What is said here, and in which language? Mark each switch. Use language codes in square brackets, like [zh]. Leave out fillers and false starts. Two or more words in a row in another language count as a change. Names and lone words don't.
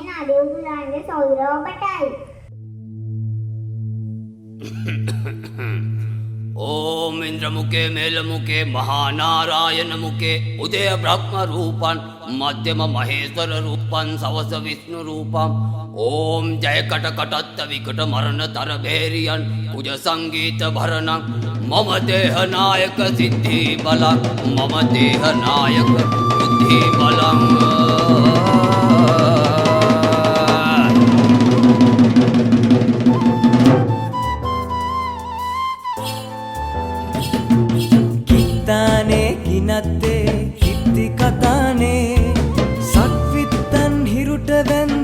[si] දෙව්දුරන්ගේ සොයුර ඔබටයි. ඕම් ඉන්ද්‍ර මුඛේ මේල මුඛේ මහානාරායණ මුඛේ උදය බ්‍රහ්ම රූපන් මධ්‍යම මහේශ්වර රූපන් සවස විෂ්ණු රූපම් ඕම් ජය කට කටත්ත විකට මරණ තර භේරියන් කුජ සංගීත භරණ මම දේහ නායක සිද්ධි බල මම දේහ නායක බුද්ධි බලම් කිනත්තේ කිත්ති කතානේ සක්විත්තන් හිරුට වැන්ද